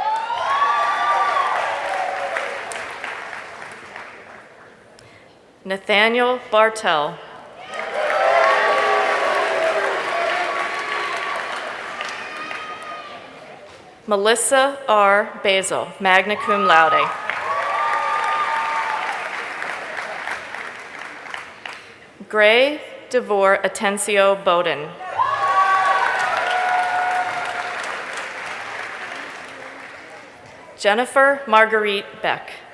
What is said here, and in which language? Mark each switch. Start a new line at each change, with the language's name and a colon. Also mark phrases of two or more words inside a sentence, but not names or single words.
English: Nathaniel Bartell. Melissa R. Basil,
Latin: magna cum laude.
English: Gray DeVore Atencio Bowden. Jennifer Marguerite Beck.